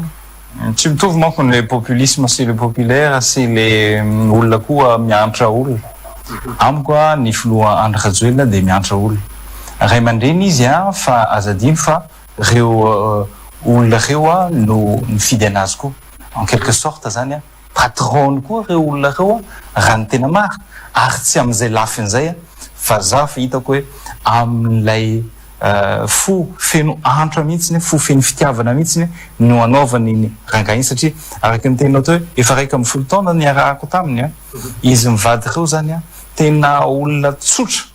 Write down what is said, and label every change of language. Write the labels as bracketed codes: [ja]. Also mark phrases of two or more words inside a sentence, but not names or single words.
[mg] Tsy mitovy manko le populisme sy le populaire sy le olona koa miantra olona. Amiko ny filoha Andry Rajoelina de miantra olona. Ray aman-dreny izy fa azadiny fa reo olona reo no mifidy anazy koa [fr] en quelque sorte [mg] zany patron koa reo olona reo raha ny tena mary ary tsy amin'izay lafin'izay fa za fa hitako hoe amin'ilay fo feno antra mihitsiny fo feno fitiavana mihitsiny no anaovany ny rangainy satria araka ny tenao teo hoe efa raika amin'ny folo taona ny arahako taminy izy mivady reo zany tena olona tsotra